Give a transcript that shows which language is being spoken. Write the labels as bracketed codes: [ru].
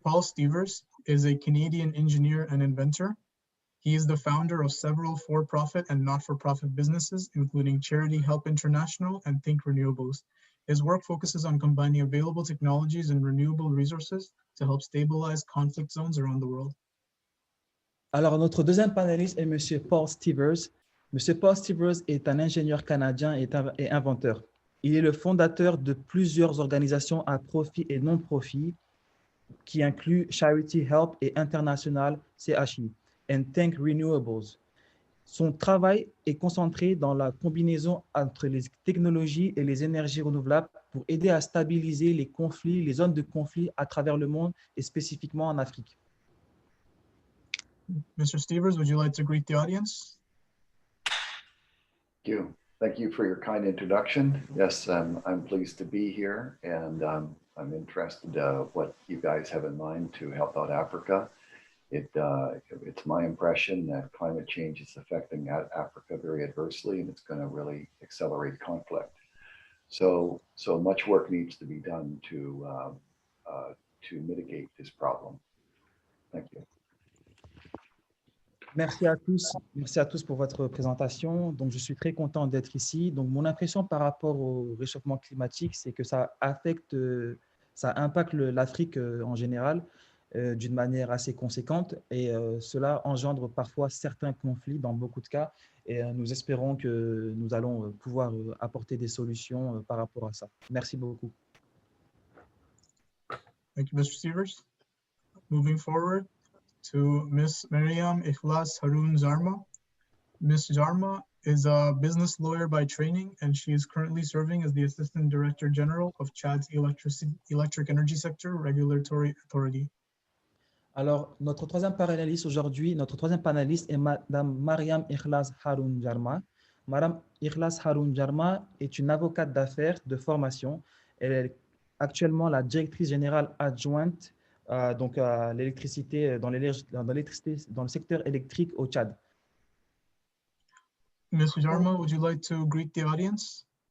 [en] Paul Stevers is a Canadian engineer and inventor. He is the founder of several for-profit and not-for-profit businesses, including Charity Help International and Think Renewables. His work focuses on combining available technologies and renewable resources to help stabilize conflict zones around the world. [fr] Alors, notre deuxième panéliste est Monsieur Paul Stevers. Monsieur Paul Stevers est un ingénieur canadien et inventeur. Il est le fondateur de plusieurs organisations à profit et non-profit qui incluent Charity Help et International, CHI, and Think Renewables. Son travail est concentré dans la combinaison entre les technologies et les énergies renouvelables pour aider à stabiliser les conflits, les zones de conflit à travers le monde et spécifiquement en Afrique. [en] Mr. Stevers, would you like to greet the audience? Thank you. Thank you for your kind introduction. Yes, I'm pleased to be here, and I'm interested what you guys have in mind to help out Africa. It's my impression that climate change is affecting Africa very adversely, and it's going to really accelerate conflict. So much work needs to be done to mitigate this problem. Thank you. [fr] Merci à tous pour votre présentation. Donc, je suis très content d'être ici. Donc, mon impression par rapport au réchauffement climatique, c'est que ça impacte l'Afrique en général d'une manière assez conséquente et cela engendre parfois certains conflits dans beaucoup de cas et nous espérons que nous allons pouvoir apporter des solutions par rapport à ça. Merci beaucoup. [en] Thank you, Mr. Stevers. Moving forward to Ms. Mariam Ikhlas Haroun Zarma. Ms. Zarma is a business lawyer by training, and she is currently serving as the Assistant Director General of Chad's Electric Energy Sector Regulatory Authority. [fr] Alors, notre troisième panéliste aujourd'hui, est Madame Mariam Ikhlas Haroun Zarma. Madame Ikhlas Haroun Zarma est une avocate d'affaires de formation. Elle est actuellement la directrice générale adjointe donc l'électricité dans le secteur électrique au Tchad. [en] Ms. Jarma, would you like to greet the audience?